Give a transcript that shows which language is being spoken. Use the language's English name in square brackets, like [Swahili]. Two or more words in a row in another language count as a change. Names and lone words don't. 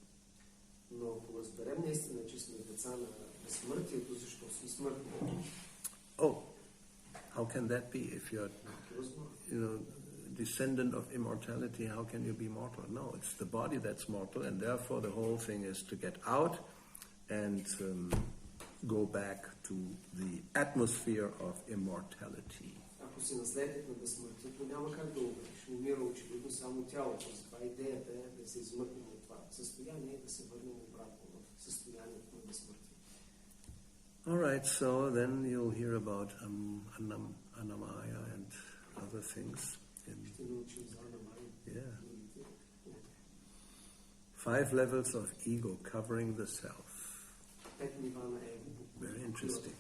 [English] Oh, how can that be? If you're, descendant of immortality, how can you be mortal? No, it's the body that's mortal, and therefore the whole thing is to get out and go back to the atmosphere of immortality. [Bulgarian] Ако си наследник на безсмъртието, няма как да умреш. Умира очевидно само тялото. Затова идеята е да се измъкнем от това състояние и да се върнем обратно в състоянието на безсмъртие. [English] Alright, so then you'll hear about Annamaya and other things. Yeah. 5 levels of ego covering the self. Very interesting.